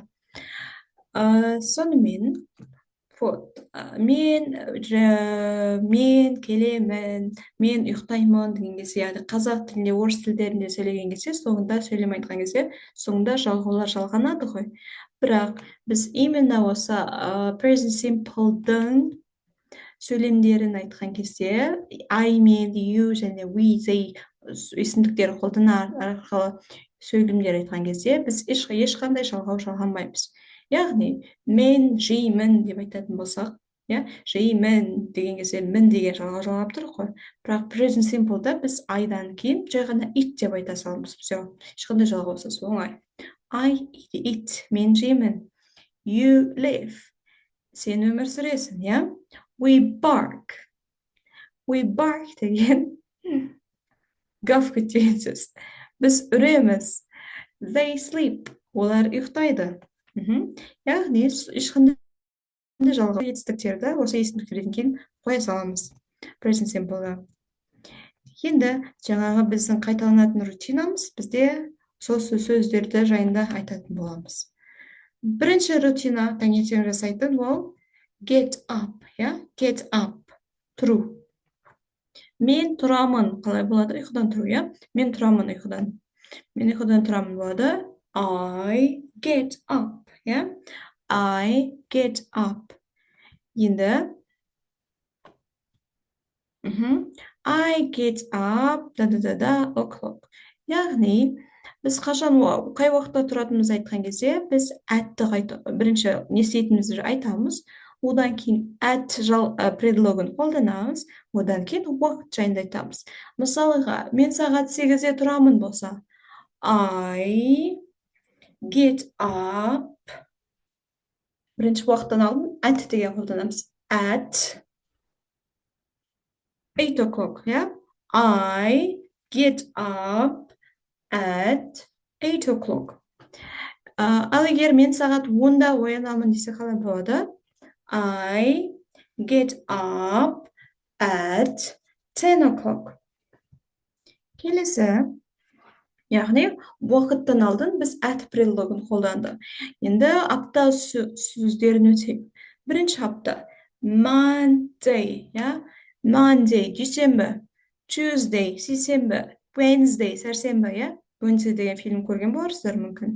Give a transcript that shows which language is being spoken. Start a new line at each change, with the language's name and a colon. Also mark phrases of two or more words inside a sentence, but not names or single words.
Kazakh: Сонымен, мен келемін, мен ұйықтаймын деген кезде, яғни қазақ тілінде, орыс тілдерінде сөйлеген кезде, соңында сөйлем айтқан кезде, соңында жалғаулар жалғанады ғой. Бірақ біз именно осы
English: present simple'дың
Kazakh: сөйлемдерін айтқан кезде, I мен, you және we, they есімдіктер қолданар арқылы сөйлемдер айтқан кезде, біз ешқандай жалғау жалғамаймыз. Яғни, мен жеймін деп айтатын болсақ, жеймін деген кезде мін деген жалғау жалғап тұр ғой. Бірақ
English: present simple'да
Kazakh: біз айдан кейін жай ғана eat деп айта саламыз. Ешқандай жалғаусыз, оңай.
English: I eat,
Kazakh: мен жеймін.
English: You live,
Kazakh: сен өмір сүресің, иә?
English: We bark. We bark
Kazakh: деген гавкать деген сөз. Біз үреміз.
English: They sleep,
Kazakh: олар ұйықтайды. Яғни, ешқандай жалғау етістіктерді осы есімдіктерден кейін қоя саламыз
English: present simple'ға.
Kazakh: Енді жаңағы біздің қайталанатын рутинамыз, бізде сол сөздерді жайында айтатын боламыз. Бірінші рутина таңертең жасайтын ол
English: get up, get up,
Kazakh: тұру. Мен тұрамын, қалай болады? Ұйқыдан тұру, мен тұрамын ұйқыдан. Мен ұйқыдан тұрамын болады.
English: I get up, I get up. Енді I get up, o'clock.
Kazakh: Яғни, біз қашан, қай уақытта тұратынымызды айтқан кезде, біз атты бірінші не істейтінімізді айтамыз, одан кейін at предлогын қолданамыз, одан кейін уақыт жайында айтамыз. Мысалға, мен сағат 8-де тұрамын болса,
English: I get up.
Kazakh: Бірінші уақыттан алдын at деген қолданамыз.
English: At 8 o'clock, I get up at 8 o'clock.
Kazakh: Ал егер мен сағат 10-да оянамын десе қалай болады?
English: I get up at 10 o'clock.
Kazakh: Келесі, яғни уақыттан алдын біз at предлогын қолданды. Енді апта сөздерін өтейік. Бірінші апта
English: Monday, Monday,
Kazakh: дүйсенбі, Tuesday, сейсенбі, Wednesday, сәрсенбі, Wednesday деген фильм көрген боларсыздар мүмкін.